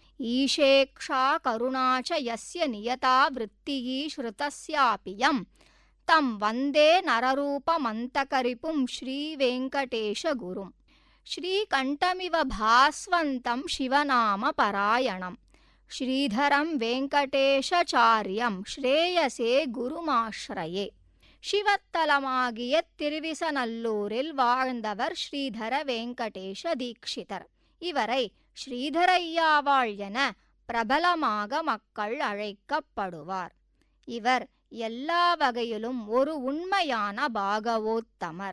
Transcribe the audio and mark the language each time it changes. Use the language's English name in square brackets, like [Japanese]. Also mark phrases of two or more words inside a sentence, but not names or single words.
[Sanskrit] ईशेक्षा करुणा च यस्य नियता वृत्तिः श्रुतस्यापि यं तं वन्दे नररूपमन्तकरिपुं श्रीवेङ्कटेशगुरुम्. श्रीकण्ठमिव भास्वन्तं शिवनामपरायणं श्रीधरं वेङ्कटेशाचार्यं श्रेयसे गुरुमाश्रये. [Tamil] சிவத்தலமாகிய திருவிசநல்லூரில் வாழ்ந்தவர் ஸ்ரீதர வெங்கடேஷ தீக்ஷிதர். இவரை ஸ்ரீதரையாவாள் என பிரபலமாக மக்கள் அழைக்கப்படுவார். இவர் எல்லா வகையிலும் ஒரு உண்மையான பாகவோத்தமர்.